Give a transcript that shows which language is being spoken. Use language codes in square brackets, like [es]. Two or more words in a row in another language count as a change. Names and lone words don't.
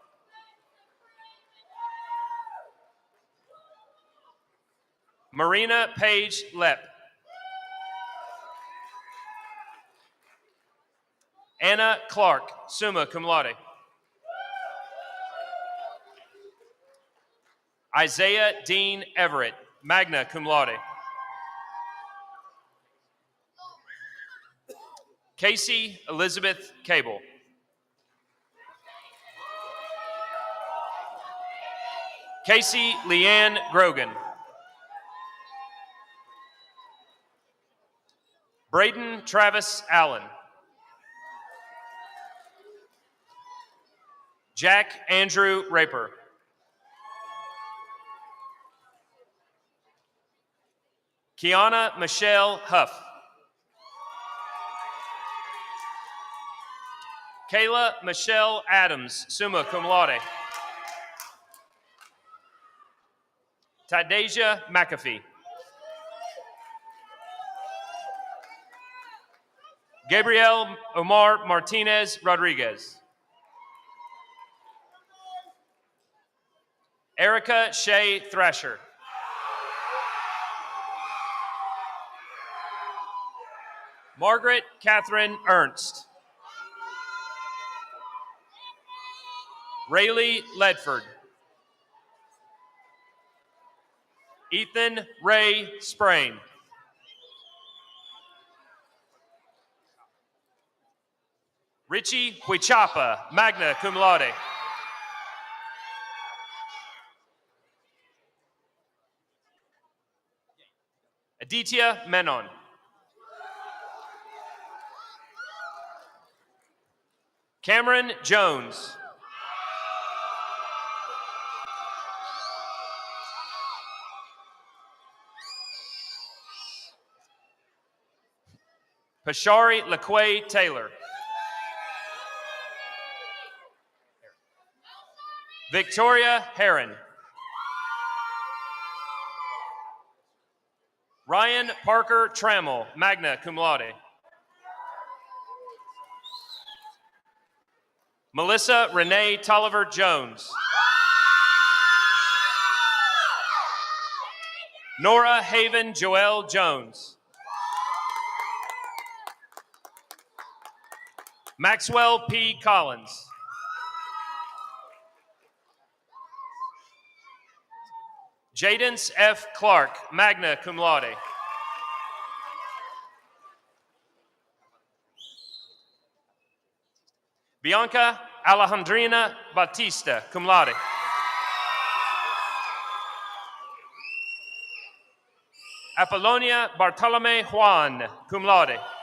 [en] Marina Page Lepp. Anna Clark, [la] summa cum laude. [en] Isaiah Dean Everett, [la] magna cum laude. [en] Casey Elizabeth Cable. Casey Leanne Grogan. Braden Travis Allen. Jack Andrew Raper. Kiana Michelle Huff. Kayla Michelle Adams, [la] summa cum laude. [en] Tydasia McAfee. Gabriel Omar Martinez Rodriguez. Erica Shea Thrasher. Margaret Catherine Ernst. Rayleigh Ledford. Ethan Ray Sprain. Richie Huichapa, [la] magna cum laude. [en] Aditya Menon. Cameron Jones. Pashari LaQuay Taylor. Victoria Heron. Ryan Parker Trammell, [la] magna cum laude. [en] Melissa Renee Tolliver Jones. Nora Haven Joelle Jones. Maxwell P. Collins. Jadence F. Clark, [la] magna cum laude. [en] Bianca Alejandrina Batista, [la] cum laude. [en] Apollonia Bartolome Juan, [la] cum laude.